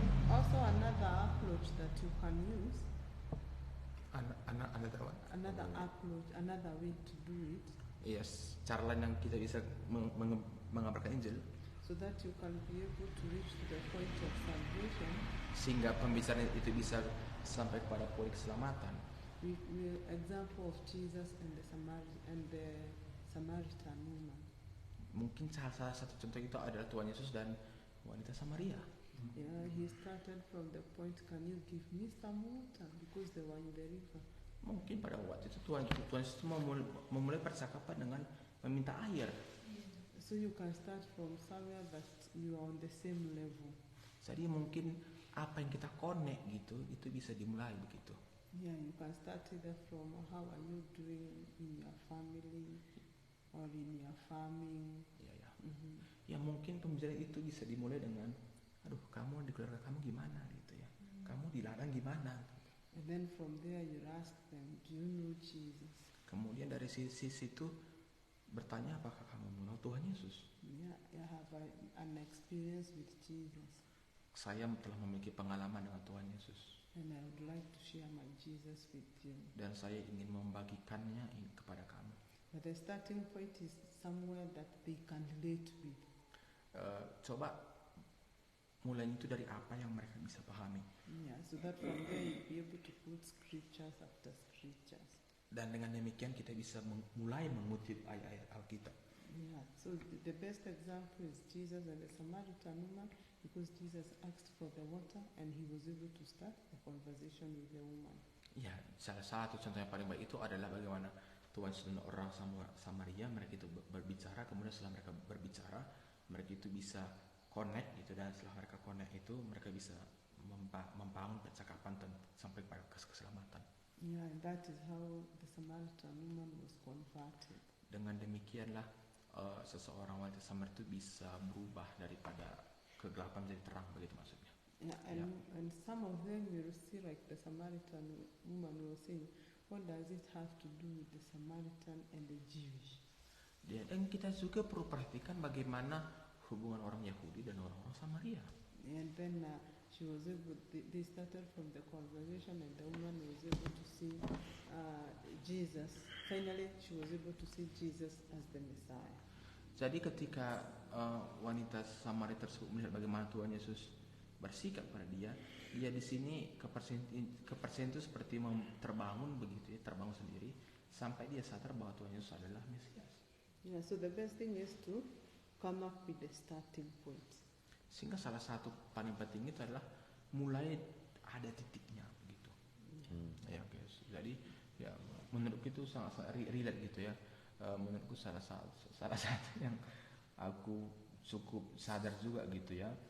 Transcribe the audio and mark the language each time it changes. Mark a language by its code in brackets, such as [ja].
[en] Also another approach that you can use, Another one. another approach, another way to do it [id] Yes, cara lain yang kita bisa mengabarkan Injil, [en] so that you can be able to reach to the point of salvation. [id] sehingga pembicaraan itu bisa sampai kepada poin keselamatan. [en] We example of Jesus and the Samaritan woman. [id] Mungkin salah satu contoh itu adalah Tuhan Yesus dan wanita Samaria. [en] Yeah, he started from the point, can you give me some water? Because they were in the river. [id] Mungkin pada waktu itu Tuhan Yesus memulai percakapan dengan meminta air. [en] So you can start from somewhere that you are on the same level. [id] Jadi mungkin apa yang kita connect gitu, itu bisa dimulai begitu. [en] Yeah, you can start either from how are you doing in your family or in your farming. [id] Ya. Mhm. Ya mungkin pembicaraan itu bisa dimulai dengan, aduh kamu di keluarga kamu gimana gitu ya, kamu dilarang gimana. [en] And then from there you ask them, do you know Jesus? [id] Kemudian dari sisi itu bertanya, apakah kamu mengenal Tuhan Yesus? [en] Yeah, I have an experience with Jesus, [id] Saya telah memiliki pengalaman dengan Tuhan Yesus [en] and I would like to share my Jesus with you. [id] dan saya ingin membagikannya kepada kamu. [en] But the starting point is somewhere that they can relate with. [id] Coba mulainya itu dari apa yang mereka bisa pahami. [en] Yeah, so that from there you'll be able to put scriptures after scriptures. [id] Dan dengan demikian kita bisa mulai mengutip ayat-ayat Alkitab. [en] Yeah, so the best example is Jesus and the Samaritan woman, because Jesus asked for the water and he was able to start the conversation with the woman. [id] Ya, salah satu contoh yang paling baik itu adalah bagaimana Tuhan dan orang Samaria, mereka itu berbicara, kemudian setelah mereka berbicara, mereka itu bisa connect gitu, dan setelah mereka connect itu mereka bisa membangun percakapan sampai pada keselamatan. [en] Yeah, and that is how the Samaritan woman was converted. [id] Dengan demikianlah seseorang wanita Samaria itu bisa berubah daripada kegelapan menjadi terang, begitu maksudnya. [en] Yeah, and some of them will see like the Samaritan woman will say, what does it have to do with the Samaritan and the Jewish? [id] Dan kita juga perlu perhatikan bagaimana hubungan orang Yahudi dan orang-orang Samaria. [en] And then she was able, they started from the conversation, and the woman was able to see Jesus. Finally, she was able to see Jesus as the Messiah. [id] Jadi ketika wanita Samaria tersebut melihat bagaimana Tuhan Yesus bersikap pada dia di sini kepercayaan itu seperti terbangun begitu ya, terbangun sendiri sampai dia sadar bahwa Tuhan Yesus adalah Mesias. [en] Yeah, so the best thing is to come up with the starting point. [id] Sehingga salah satu paling penting itu adalah mulai ada titiknya begitu. Ya guys. Jadi ya menurutku itu sangat relate gitu ya. Menurutku salah satu yang aku cukup sadar juga gitu ya.